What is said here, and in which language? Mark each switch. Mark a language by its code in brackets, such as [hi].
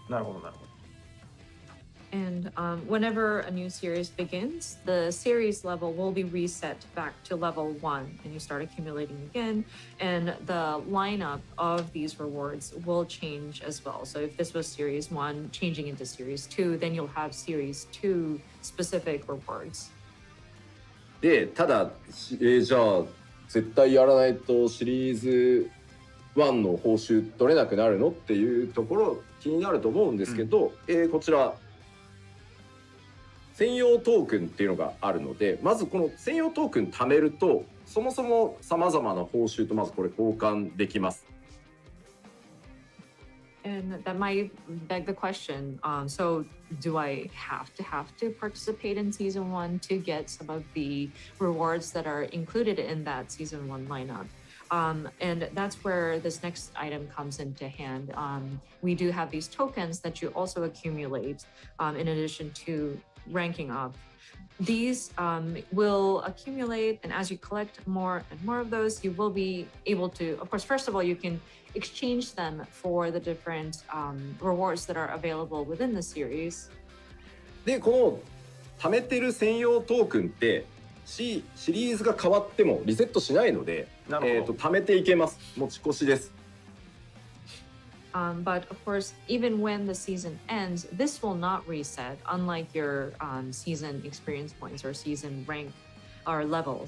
[ja] なるほど、なるほど。 [en] And whenever a new series begins, the series level will be reset back to level 1, and you start accumulating again. And the lineup of these rewards will change as well. So if this was series 1 changing into series 2, then you'll have series 2 specific rewards. [ja] で、ただ、じゃあ絶対やらないとシリーズ1の報酬取れなくなるのっていうところ気になると思うんですけど、こちら専用トークンっていうのがあるので、まずこの専用トークン貯めると、そもそもさまざまな報酬とまずこれ交換できます。 [en] And that might beg the question, so do I have to participate in season 1 to get some of the rewards that are included in that season 1 lineup? And that's where this next item comes into hand. We do have these tokens that you also accumulate in addition to ranking up. These will accumulate, and as you collect more and more of those, you will be able to, of course, first of all, you can exchange them for the different rewards that are available within the series. [ja] で、この貯めてる専用トークンってシリーズが変わってもリセットしないので、貯めていけます。持ち越しです。 [en] But of course, even when the season ends, this will not reset, unlike your season experience points or season rank or level.